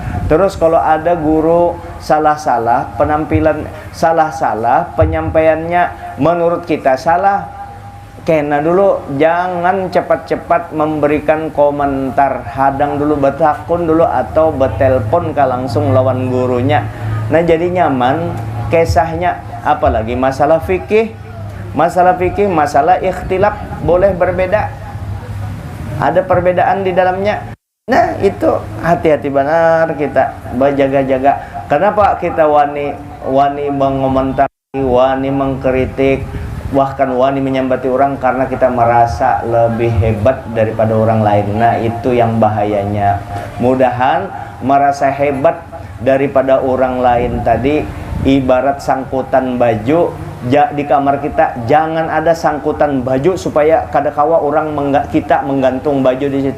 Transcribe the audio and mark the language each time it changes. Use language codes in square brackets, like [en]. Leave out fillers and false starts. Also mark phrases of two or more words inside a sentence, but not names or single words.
[id] Terus kalau ada guru salah-salah, penampilan salah-salah, penyampaiannya menurut kita salah, kena dulu, jangan cepat-cepat memberikan komentar, hadang dulu, [bjn] betakun dulu atau betelpon ka langsung lawan gurunya. [id] Nah jadi nyaman kisahnya. Apalagi masalah fikih, masalah ikhtilaf boleh berbeda, ada perbedaan di dalamnya. Nah itu hati-hati benar kita berjaga-jaga. Kenapa kita wani mengomentari, wani mengkritik, bahkan wani menyambati orang? Karena kita merasa lebih hebat daripada orang lain. Nah itu yang bahayanya. Mudahan merasa hebat daripada orang lain tadi ibarat sangkutan baju di kamar kita, jangan ada sangkutan baju supaya kadakawa orang kita menggantung baju di situ.